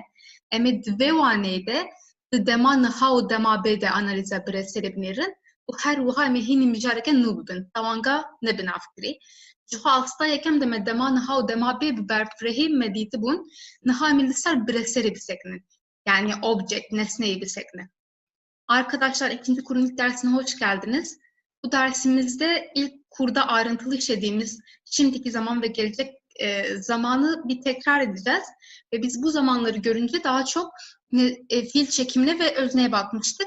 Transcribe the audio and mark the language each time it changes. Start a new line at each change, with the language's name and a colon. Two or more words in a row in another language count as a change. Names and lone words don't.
Kurdish: Em ê di vê waneyê de di dema niha û dema bê de analiza birêserê binêrin û her wiha em ê hînî mijareke nû bibin. Tewanga nebin avkirî. Ji xwe asta yekem de me dema niha û dema bê bi berfirehî me dîtibûn, niha em ê li ser birêserê bisekinin.
Turkish: Yani object, nesneyi bisekinin. Arkadaşlar ikinci kurun ilk dersine hoş geldiniz. Bu dersimizde ilk kurda ayrıntılı işlediğimiz şimdiki zaman ve gelecek zamanı bir tekrar edeceğiz. Ve biz bu zamanları görünce daha çok fiil çekimine ve özneye bakmıştık.